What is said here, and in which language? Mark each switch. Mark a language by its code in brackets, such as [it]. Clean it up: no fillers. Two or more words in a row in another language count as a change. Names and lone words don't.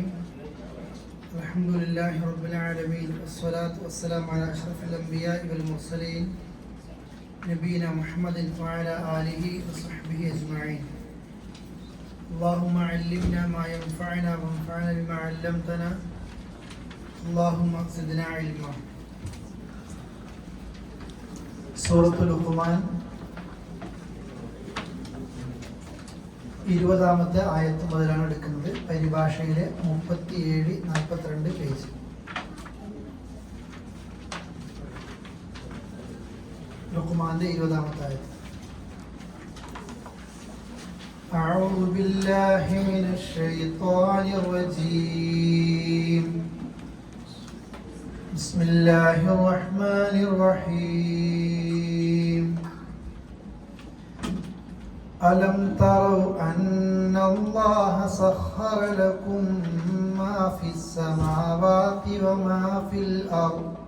[ar] الحمد لله رب العالمين والصلاة والسلام على أشرف الأنبياء والمرسلين نبينا محمد وعلى آله وصحبه أجمعين. اللهم علمنا ما ينفعنا وانفعنا بما علمتنا. اللهم زدنا علما. [ml] സൂറത്തുൽ ലുഖ്മാൻ 20-ാമത്തെ ആയത്ത് മുതലാണ് എടുക്കുന്നത്. പരിഭാഷയിലെ 37-42 പേജ്. ലുഖ്മാന്റെ 20-ാമത്തെ ആയത്ത്. [ar] أعوذ بالله من الشيطان الرجيم. بسم الله الرحمن الرحيم. ألم تروا أن الله سخر لكم ما في السماوات وما في الأرض